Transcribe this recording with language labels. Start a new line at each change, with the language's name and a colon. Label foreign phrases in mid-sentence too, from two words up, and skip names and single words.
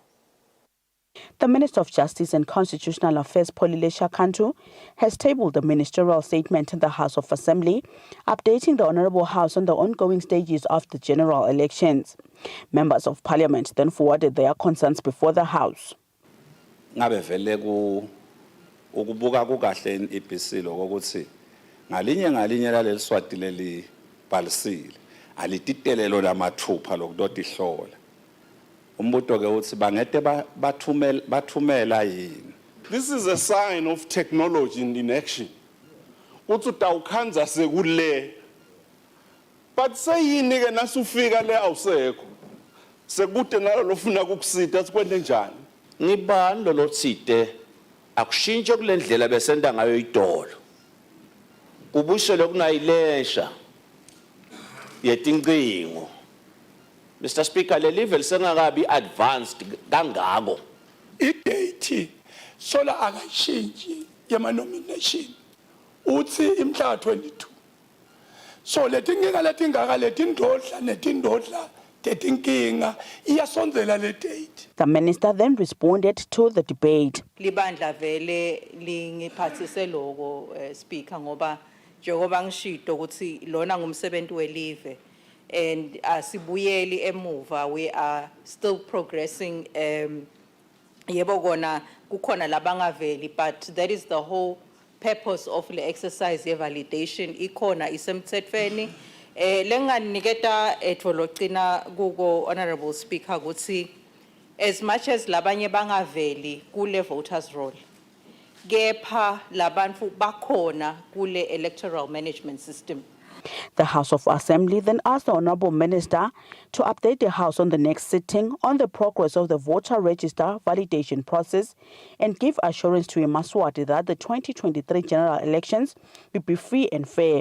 English: The Minister of Justice and Constitutional Affairs, Kusile Shakantu, has tabled a ministerial statement in the House of Assembly, updating the Honourable House on the ongoing stages of the general elections. Members of Parliament then forwarded their concerns before the House.
Swati: Ngabe vele ukubuka kukahle iBhisilo ukuthi ngalinye laleli swati leli bhalisile alititelelo lamathupha lokudota ihlola. Umbuto ke uthi bangete bathumela yini.
English: This is a sign of technology in action.
Swati: Uthi utawukhanza sekule. But sayini ke nasufika le awusekho. Sekude nalo lofuna kukusita sikwende njani? Ngibani lo lotsite akushintshe kulendlela besenda ngayo idolo. Kubuyisele kunayilesha yetincingo.
English: Mr. Speaker,
Swati: le level sengakabi advanced kangako. I-date sola akashintshi yama nomination. Uthi imhla 22. So letinkinga letindodla netindodla tetinkinga iyasondzela le date.
English: The minister then responded to the debate.
Swati: Libandla vele lingiphathise lokho speaker ngoba njengoba ngishito ukuthi lona ngumsebenzi welive and asibuyeli emuva,
English: we are still progressing.
Swati: Yebo kona kukhona labangaveli,
English: but that is the whole purpose of the exercise validation.
Swati: Ikona isemthethweni lenganiketa etfologcina kuko
English: honorable speaker
Swati: ukuthi
English: as much as
Swati: labanye bangaveli kule
English: voters roll,
Swati: kepha labantu bakhona kule
English: electoral management system. The House of Assembly then asked the Honourable Minister to update the House on the next sitting on the progress of the voter register validation process and give assurance to Eswatini that the 2023 general elections will be free and fair.